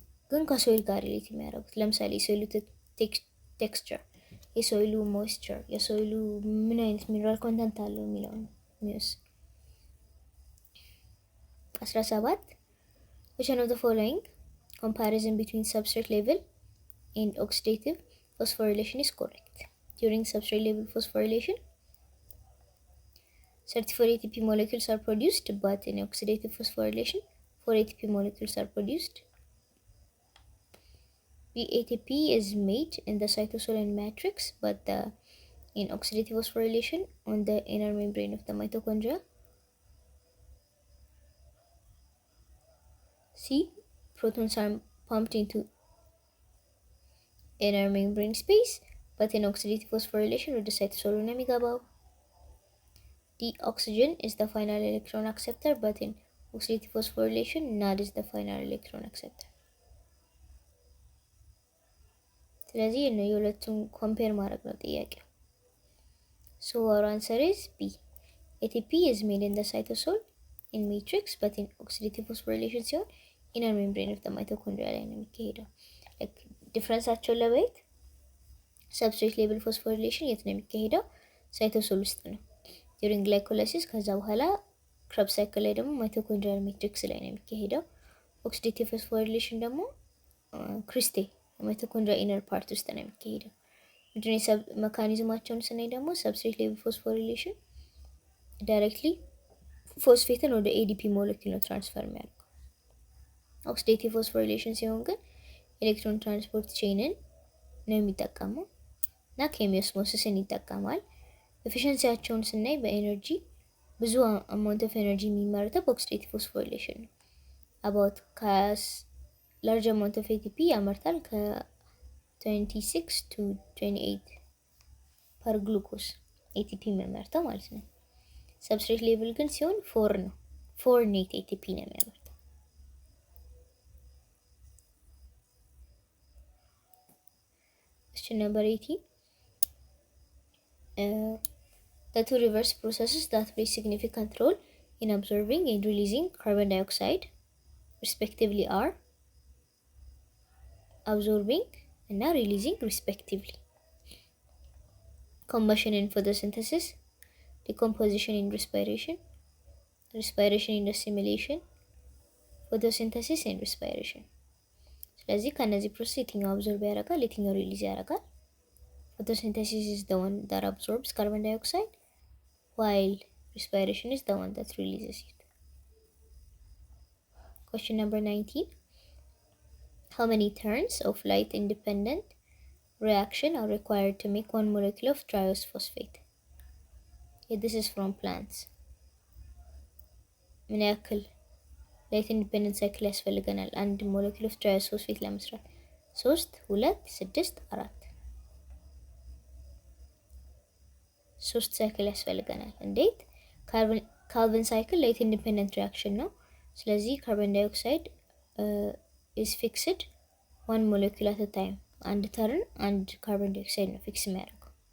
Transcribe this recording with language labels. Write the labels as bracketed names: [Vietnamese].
[Amharic] ግን ከሶይል ጋር ሪሌት የሚያደርጉት ለምሳሌ የሶይሉ ቴክስቸር፣ የሶይሉ ሞይስቸር፣ የሶይሉ ምን አይነት ሚነራል ኮንተንት አለው የሚለው ነው የሚወስድ። [English] 17 Which one of the following comparison between substrate level and oxidative phosphorylation is correct. During substrate level phosphorylation, 34 ATP molecules are produced, but in oxidative phosphorylation, 4 ATP molecules are produced. The ATP is made in the cytosol and matrix, but in oxidative phosphorylation on the inner membrane of the mitochondria. C. Protons are pumped into inner membrane space, but in oxidative phosphorylation with the cytosol [Amharic] ነው የሚገባው። [English] D. Oxygen is the final electron acceptor, but in oxidative phosphorylation, NAD is the final electron acceptor. [Amharic] ስለዚህ ነው የሁለቱን ኮምፔር ማድረግ ነው ጥያቄው። [English] So our answer is B. ATP is made in the cytosol in matrix, but in oxidative phosphorylation ሲሆን inner membrane of the mitochondria [Amharic] ላይ ነው የሚካሄደው። [English] like [Amharic] ዲፍረንሳቸውን ለማየት [English] substrate level phosphorylation የት ነው የሚካሄደው? [Amharic] ሳይቶሶል ውስጥ ነው [English] during glycolysis። [Amharic] ከዛ በኋላ Krebs cycle ላይ ደግሞ mitochondrial matrix ላይ ነው የሚካሄደው። oxidative phosphorylation ደግሞ ክሪስቴ [English] mitochondria inner part [Amharic] ውስጥ ነው የሚካሄደው። ምንድነው ሰብ ሜካኒዝማቸውን ስናይ ደግሞ substrate level phosphorylation directly ፎስፌትን ወደ ADP ሞለኪል ነው ትራንስፈር የሚያደርገው። oxidative phosphorylation ሲሆን ግን ኤሌክትሮን ትራንስፖርት ቼንን ነው የሚጠቀመው እና ኬሚዮስሞሲስን ይጠቀማል። ኤፊሺየንሲያቸውን ስናይ በኤነርጂ ብዙ አማውንት ኦፍ ኤነርጂ የሚመረተው በኦክሲዴቲቭ ፎስፎሪሌሽን ነው። about [English] large amount of ATP [Amharic] ያመርታል ከ26 to 28 per glucose ATP የሚመርተው ማለት ነው። substrate level ግን ሲሆን 4 ነው 4 net ATP ነው የሚያመርተው። Question number 18. [English] The two reverse processes that play significant role in absorbing and releasing carbon dioxide respectively are absorbing and releasing respectively. Combustion in photosynthesis, decomposition in respiration, respiration in assimilation, photosynthesis and respiration. [Amharic] ስለዚህ ከነዚህ ፕሮሰስ የትኛው አብዞርብ ያደርጋል የትኛው ሪሊዝ ያደርጋል? [English] Photosynthesis is the one that absorbs carbon dioxide, while respiration is the one that releases it. Question number 19. How many turns of light independent reaction are required to make one molecule of triose phosphate? Yeah, this is from plants. [Amharic] ምን ያክል ላይት ኢንዲፔንደንት ሳይክል ያስፈልገናል አንድ ሞለኪል ኦፍ ትራይስ ፎስፌት ለመስራት? 3 2 6 4 3 ሳይክል ያስፈልገናል። እንዴት? ካልቪን ሳይክል ላይት ኢንዲፔንደንት ሪአክሽን ነው። ስለዚህ ካርቦን ዳይኦክሳይድ [English] is fixed one molecule at a time። [Amharic] አንድ ተርን አንድ ካርቦን ዳይኦክሳይድ ነው ፊክስ የሚያደርገው።